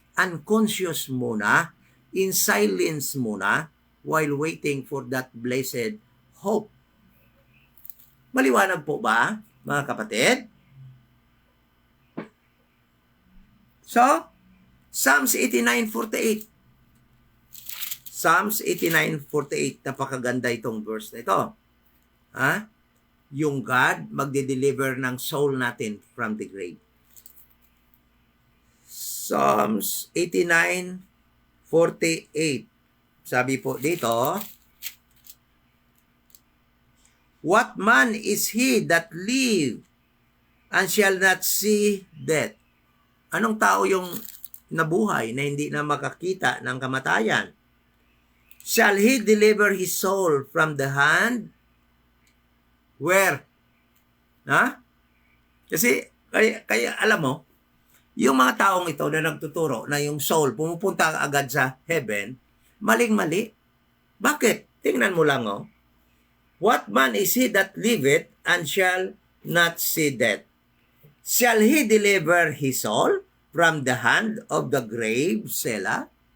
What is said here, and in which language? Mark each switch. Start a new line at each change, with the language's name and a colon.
English: Unconscious muna, in silence muna, while waiting for that blessed hope.
Filipino: Maliwanag po ba, mga kapatid? So, Psalms 89:48. Psalms 89:48, napakaganda itong verse na ito. Yung God magde-deliver ng soul natin from the grave.
English: Psalms 89:48.
Filipino: Sabi po dito,
English: what man is he that live and shall not see death?
Filipino: Anong tao yung nabuhay na hindi na makakita ng kamatayan?
English: Shall he deliver his soul from the hand?
Filipino: Where? Kasi, kaya alam mo, Yung mga taong ito na nagtuturo na yung soul pumupunta agad sa heaven, maling-mali. Bakit? Tingnan mo lang, oh.
English: What man is he that liveth and shall not see death? Shall he deliver his soul from the hand of the grave, Selah?